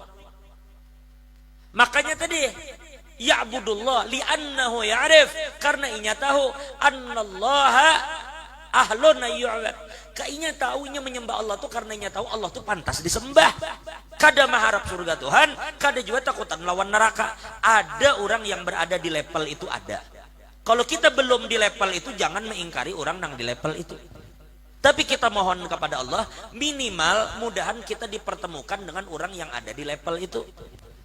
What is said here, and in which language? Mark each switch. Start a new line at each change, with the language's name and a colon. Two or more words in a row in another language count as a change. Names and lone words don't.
Indonesian: Makanya tadi,
Arabic: ya'budullah li'annahu ya'rif,
Banjar: karena inya tahu
Arabic: annallaha ahlun yu'bad.
Banjar: Kainya tahunya menyembah Allah tuh karena inya tahu Allah tuh pantas disembah. Kada mengharap surga Tuhan, kada juga takutan lawan neraka.
Indonesian: Ada orang yang berada di level itu, ada. Kalau kita belum di level itu, jangan mengingkari orang yang di level itu. Tapi kita mohon kepada Allah, minimal mudahan kita dipertemukan dengan orang yang ada di level itu.